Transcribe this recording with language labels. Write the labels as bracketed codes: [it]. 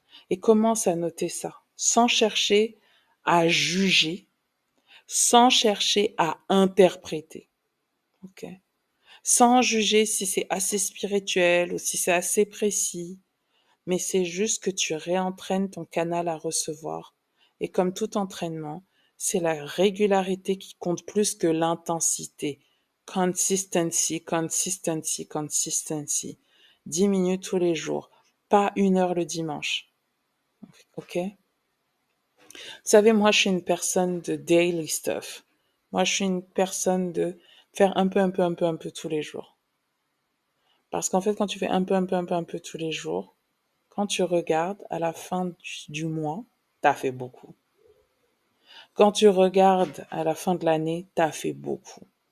[fr] Et commence à noter ça, sans chercher à juger, sans chercher à interpréter. Ok? Sans juger si c'est assez spirituel ou si c'est assez précis. Mais c'est juste que tu réentraînes ton canal à recevoir. Et comme tout entraînement, c'est la régularité qui compte plus que l'intensité. [en] Consistency, consistency, consistency. [fr] 10 minutes tous les jours, pas 1 heure le dimanche. Ok? Vous savez, moi, je suis une personne de [en] daily stuff. [fr] Moi, je suis une personne de faire un peu tous les jours. Parce qu'en fait, quand tu fais un peu tous les jours, quand tu regardes à la fin du mois, t'as fait beaucoup. Quand tu regardes à la fin de l'année, t'as fait beaucoup.